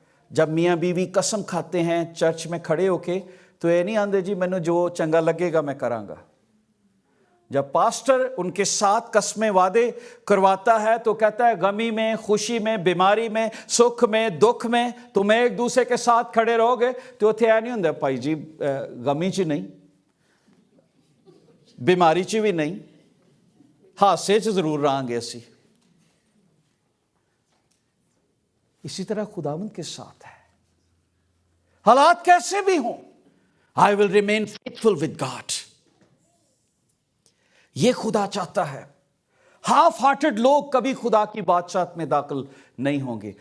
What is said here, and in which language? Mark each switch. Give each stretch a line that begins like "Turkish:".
Urdu: جب میاں بیوی قسم کھاتے ہیں چرچ میں کھڑے ہو کے تو
Punjabi: یہ نہیں آندے جی مینوں جو چنگا لگے گا میں کراں گا.
Urdu: جب پاسٹر ان کے ساتھ قسمیں وعدے کرواتا ہے تو کہتا ہے غمی میں, خوشی میں, بیماری میں, سکھ میں, دکھ میں تم ایک دوسرے کے ساتھ کھڑے رہو گے.
Punjabi: تو اتنے یہ نہیں ہوندا بھائی جی غمی چ نہیں, بیماری چ بھی نہیں, حادثے چ ضرور رہاں گے اسی.
Urdu: اسی طرح خداوند کے ساتھ ہے, حالات کیسے بھی ہوں,
English: I will remain faithful with God.
Urdu: یہ خدا چاہتا ہے. ہاف ہارٹڈ لوگ کبھی خدا کی بادشاہت میں داخل نہیں ہوں گے.